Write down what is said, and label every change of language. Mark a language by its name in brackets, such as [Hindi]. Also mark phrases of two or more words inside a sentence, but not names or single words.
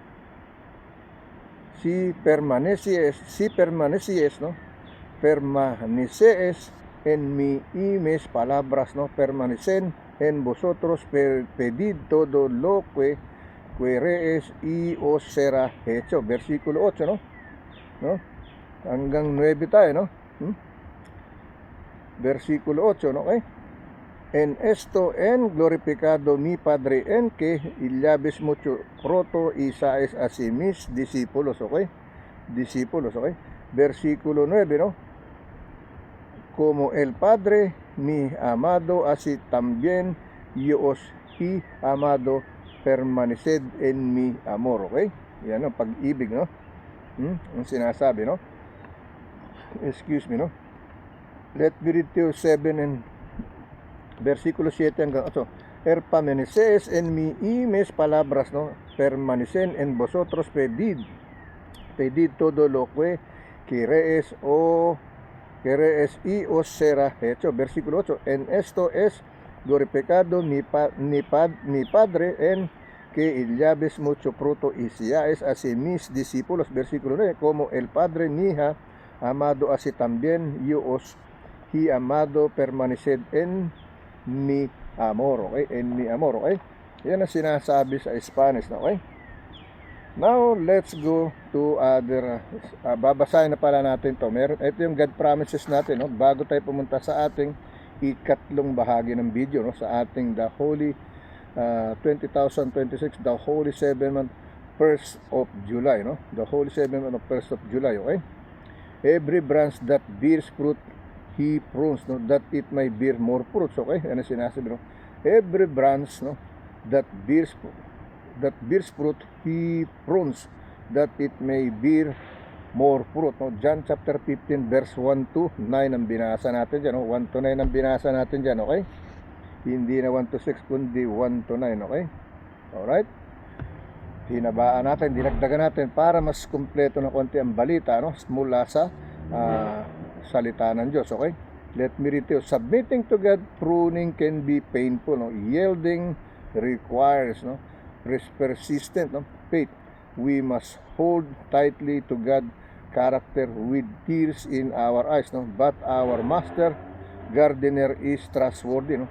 [Spanish] Si permanecieres, ¿no? Permanecees en mí y mis palabras, ¿no? Permanecen en vosotros, pedid todo lo que queréis y os será hecho. Versículo 8, ¿no? [Filipino] Hanggang 9 tayo, no? [Spanish] Versículo 8, ¿no? Okay? En esto en glorificado mi Padre, en que lleves mucho fruto y seáis así mis discípulos, ¿ok? Discípulos, ¿ok? Versículo 9, ¿no? Como el Padre mi amado, así también yo os he amado, permaneced en mi amor. [Filipino] Okay? Yan ang pag-ibig, no? Ang sinasabi, no? [English] Excuse me, no? Let me read to you 7 and [Filipino] versikulo 7 hanggang 8. [Spanish] Permaneceis en mi y mis palabras, no? Permanecen en vosotros, pedid todo lo que queréis y os será hecho. Versículo 8. En esto es glorificado mi Padre, en que lleves mucho fruto y seáis así mis discípulos. Versículo 9. Como el Padre me ha amado, así también yo os he amado, permaneced en mi amor. Okay? En mi amor. Okay? [Filipino] Yan ang sinasabi sa Spanish na. [English] Okay? Now, let's go to other, [Filipino] babasahin na pala natin to. Ito yung [English] God promises [Filipino] natin, no? Bago tayo pumunta sa ating ikatlong bahagi ng video, no? Sa ating [English] The Holy 2026, The Holy 7 month 1st of July, no? The Holy 7 month of 1st of July, okay? Every branch that bears fruit, He prunes, no? That it may bear more fruits, okay? [Filipino] Ano sinasabi, [English] no? Every branch, no? That bears fruit, He prunes, that it may bear more fruit. No? John chapter 15 verse 1 to 9 [Filipino] ang binasa natin dyan. [English] No? [Filipino] 1 to 9 ang binasa natin dyan. Okay? Hindi na 1 to 6 kundi 1 to 9. Okay? [English] Alright? [Filipino] Hinabaan natin, dinagdagan natin para mas kumpleto na konti ang balita, no? Mula sa salita ng Diyos. Okay? [English] Let me read you. Submitting to God, pruning can be painful. No? Yielding requires, no? Persistent, no? Faith. We must hold tightly to God's character with tears in our eyes, no? But our master gardener is trustworthy, no?